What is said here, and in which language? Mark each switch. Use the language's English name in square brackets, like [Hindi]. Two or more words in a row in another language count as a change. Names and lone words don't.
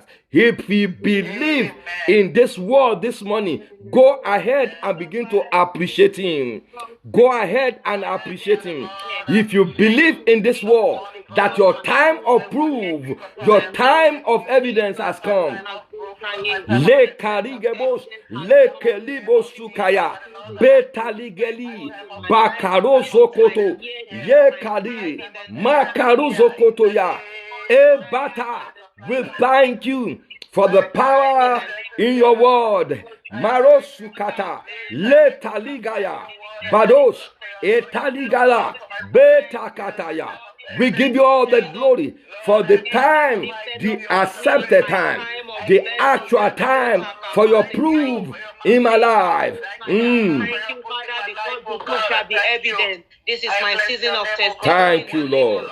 [English] If we believe in this word this morning, go ahead and begin to appreciate him. Go ahead and appreciate him. If you believe in this word, that your time of proof, your time of evidence has come. Le karigebos, le kelibos sukaya, betaligeli, bakarozo koto, ye kadi, makarozo koto ya. Bata, we thank you for the power in your word. Marosukata, letaligaya, bados, etaligala, betakataya. We give you all the glory for the time, the accepted time, the actual time for your proof in my life. Thank you, Father, because the proof shall be evident. This is my season of testimony. Thank you, Lord.